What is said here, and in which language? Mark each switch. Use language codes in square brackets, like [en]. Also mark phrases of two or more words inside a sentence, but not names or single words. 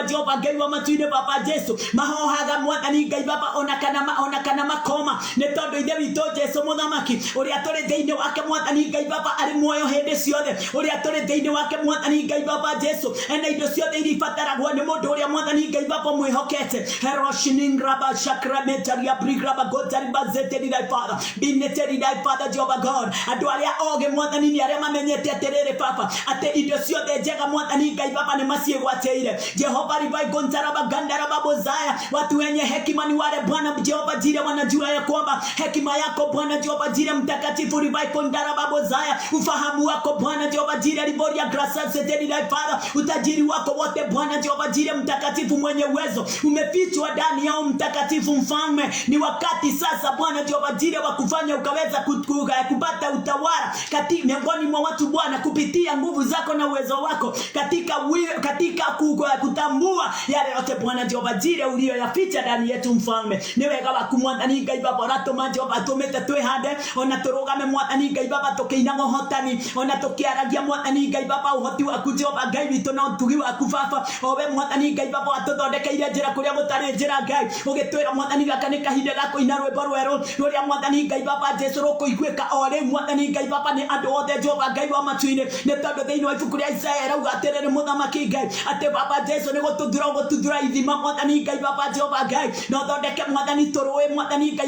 [ki] Jehova Ngai wa matuine Baba Jesu mahohaga mwatani Ngai Baba ona kana makoma nĩ tondũ ithe witũ Jesu muthamaki ũrĩa tũrĩ thĩinĩ wake mwatani Ngai Baba arĩ muoyo hĩndĩ ciothe ũrĩa tũrĩ thĩinĩ wake mwatani Ngai Baba Jesu ena indo ciothe iria ibataragwo nĩ mũndũ ũrĩa mwatani Ngai Baba mwĩhokete heroshining raba shakrametaria brigraba Gotari masetedi dai Father binetedi dai Father Jehova God andũ arĩa oge mwatani nĩ arĩa mamenyete atĩrĩrĩ Papa ate indo ciothe njega mwathani Ngai Baba ni maciegwateire. Jehova ribai gontaraba gandaraba bozaya, [sw] watu wenye hekima ni wale Bwana Jehova Jire wanajua ya kwamba hekima yako Bwana Jehova Jire mtakatifu ribai gondaraba bozaya, ufahamu wako Bwana Jehova Jire riboria grasa seteni Father, utajiri wako wote Bwana Jehova Jire mtakatifu mwenye uwezo umefichwa ndani yao mtakatifu mfalme. Ni wakati sasa Bwana Jehova Jire wa kufanya ukaweza kupata utawala katika miongoni mwa watu Bwana, kupitia nguvu zako na uwezo wako katika kutambua yale yote Bwana Jehova Jire uliyoyaficha ndani yetu mfalme. [ki] Ni wega waku mwathani Ngai Baba rato Jehova atumete twihande ona turugame mwathani Ngai Baba tukiinaga hotani ona tukiaragia mwathani Ngai Baba uhoti waku Jehova Ngai witu na utugi waku Baba. Owe mwathani Ngai Baba atuthondekeire njira kuria gutari njira Ngai, ugitwira mwathani gaka ni kahinda gako ina rwimbo rweru ruria mwathani Ngai Baba Jesu rukuiguika ore mwathani Ngai Baba ni andu othe Jehova Ngai wa matuine ni tondu thiini wa ibuku ria Isaya rauga atiriri muthamaki Ngai ate Baba Jesu ni gututhura ithima mwathani Ngai Baba Jehova Ngai no thondeke mwathani turui mwathani Ngai